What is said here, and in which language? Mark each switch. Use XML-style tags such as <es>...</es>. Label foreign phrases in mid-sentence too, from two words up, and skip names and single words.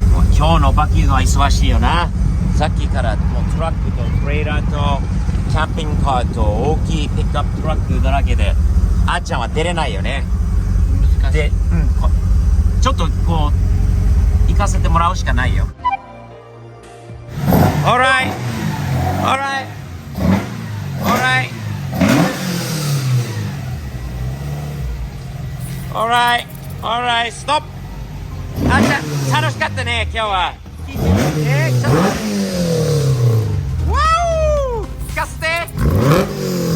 <ja>もう今日のバッキーズは忙しいよな。さっきからもうトラックとトレーラーとキャンピングカーと大きいピックアップトラックだらけで、あっちゃんは出れないよね。難しい。で、ちょっとこう行かせてもらうしかないよ。</ja> <en>Alright, alright, alright, alright, alright, stop.</en> <ja>あっちゃん楽しかったね、今日は。ちょっとわー聞かせて。</ja>